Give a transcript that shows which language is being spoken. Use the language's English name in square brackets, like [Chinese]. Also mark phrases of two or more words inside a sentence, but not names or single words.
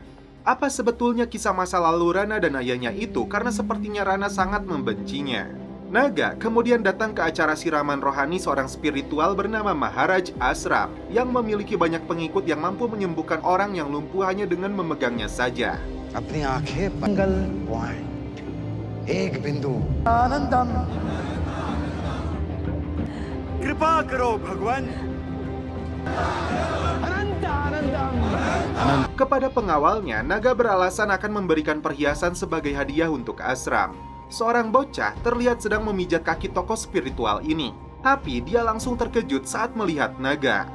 [Indonesian] Apa sebetulnya kisah masa lalu Rana dan ayahnya itu karena sepertinya Rana sangat membencinya. Naga kemudian datang ke acara siraman rohani seorang spiritual bernama Maharaj Ashram yang memiliki banyak pengikut yang mampu menyembuhkan orang yang lumpuh hanya dengan memegangnya saja. [Hindi] अपनी आंखें पंगल पॉइंट एक बिंदु आनंदम कृपा करो भगवान. [Indonesian] Kepada pengawalnya, Naga beralasan akan memberikan perhiasan sebagai hadiah untuk Ashram. Seorang bocah terlihat sedang memijat kaki tokoh spiritual ini, tapi dia langsung terkejut saat melihat Naga.